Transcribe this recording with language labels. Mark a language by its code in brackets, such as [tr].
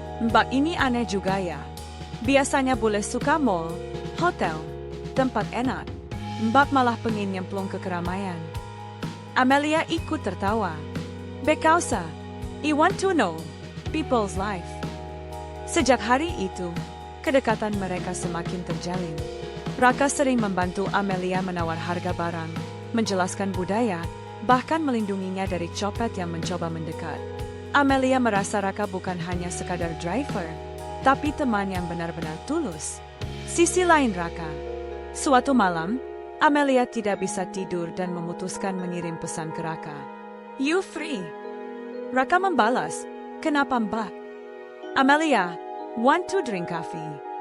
[id] Mbak ini aneh juga ya. Biasanya boleh suka mall, hotel, tempat enak. Mbak malah pengen nyemplung ke keramaian. Amelia ikut tertawa. [en] Because I want to know people's life. [id] Sejak hari itu, kedekatan mereka semakin terjalin. Raka sering membantu Amelia menawar harga barang, menjelaskan budaya, bahkan melindunginya dari copet yang mencoba mendekat. Amelia merasa Raka bukan hanya sekadar driver, tapi teman yang benar-benar tulus. Sisi lain Raka. Suatu malam, Amelia tidak bisa tidur dan memutuskan mengirim pesan ke Raka. [en] You free? [id] Raka membalas, kenapa Mbak? [en] Amelia, want to drink coffee?